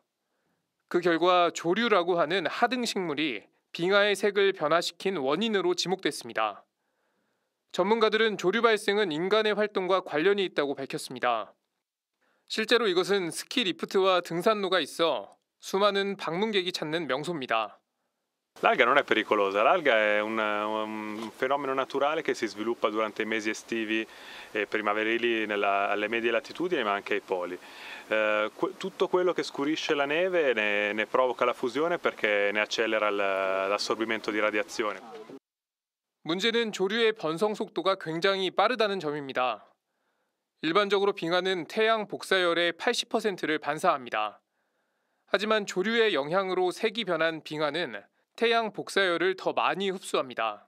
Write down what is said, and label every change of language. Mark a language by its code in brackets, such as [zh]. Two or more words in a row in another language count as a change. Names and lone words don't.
[ko] 그 결과 조류라고 하는 하등 식물이 빙하의 색을 변화시킨 원인으로 지목됐습니다. 전문가들은 조류 발생은 인간의 활동과 관련이 있다고 밝혔습니다. 실제로 이것은 스키 리프트와 등산로가 있어 수많은 방문객이 찾는 명소입니다. [it] L'alga non è pericolosa, l'alga è un fenomeno naturale che si sviluppa durante i mesi estivi e primaverili alle medie latitudini ma anche ai poli. Tutto quello che scurisce la neve ne provoca la fusione perché ne accelera l'assorbimento di radiazione. [ko] 문제는 조류의 번성 속도가 굉장히 빠르다는 점입니다. 일반적으로 빙하는 태양 복사열의 80%를 반사합니다. 하지만 조류의 영향으로 색이 변한 빙하는 태양 복사열을 더 많이 흡수합니다.